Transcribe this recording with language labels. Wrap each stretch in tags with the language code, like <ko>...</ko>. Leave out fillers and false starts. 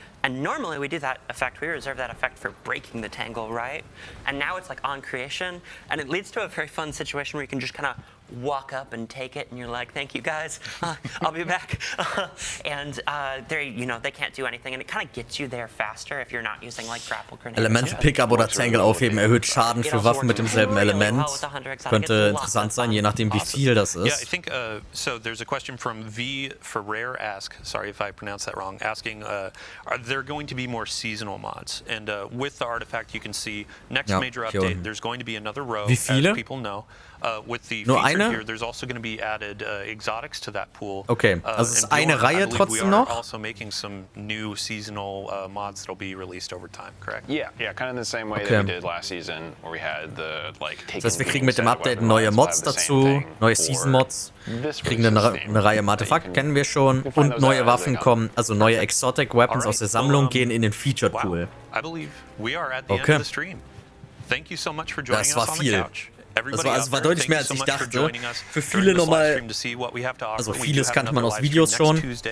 <en>And normally we do that effect, we reserve that effect for breaking the tangle, right? And now it's like on creation, and it leads to a very fun situation where you can just kind of walk up and take it, and you're like, thank you guys, I'll be back. And they can't do anything, and it kind of gets you there faster if you're not using like grapple grenades.</en> <de>Elemente Pickup oder Tangle aufheben erhöht Schaden für Waffen mit demselben Element. Könnte interessant sein, je nachdem wie viel das ist.</de> <en>Yeah, I think, so there's a question from V Ferrer sorry if I pronounced that wrong, asking, are there going to be more seasonal mods? And with the artifact you can see, next major update, there's going to be another row, as people know. With the featured gear, there's also going to be added exotics to that pool.</en> <de>Okay, also es ist eine Reihe trotzdem noch.</de> <en>We are also making some new seasonal mods that'll be released over time, correct? Yeah, kind of the same way that we did last season, where we had the like.</en> <de>Das heißt, wir kriegen mit dem Update neue Mods dazu, neue Season-Mods, kriegen eine Reihe im Artefakt, kennen wir schon, und neue Waffen kommen, also neue Exotic Weapons aus der Sammlung gehen in den Featured Pool.</de> <en>I believe we are at the end of the stream. Thank you so much for joining us on the couch.</en> <de>war deutlich mehr, als ich dachte. Für viele nochmal, also vieles kannte man aus Videos schon.</de>